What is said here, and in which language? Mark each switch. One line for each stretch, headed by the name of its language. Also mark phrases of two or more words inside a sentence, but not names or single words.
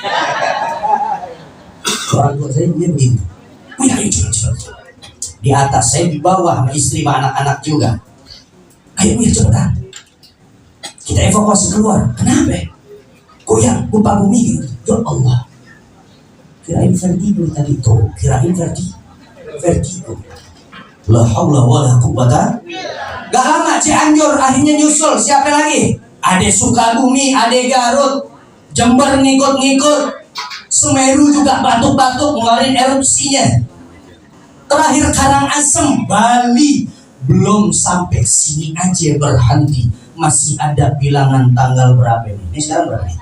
Indonesian: Orang tua saya dia begitu, di atas, saya di bawah sama istri sama anak-anak juga. Ayo cepetan, kita evakuasi keluar. Kenapa? Goyang, gempa bumi gitu. Ya Allah, kirain vertigo tadi tuh, kirain vertigo.
Arabic: لا حول ولا قوة.
Indonesian: Gak lama Cianjur akhirnya nyusul. Siapa lagi? Ada Sukabumi, ada Garut, Jember ngikut-ngikut, Semeru juga batuk-batuk ngeluarin erupsinya. Terakhir Karangasem, Bali. Belum sampai sini aja berhenti, masih ada bilangan tanggal berapa nih? Ini sekarang berapa nih?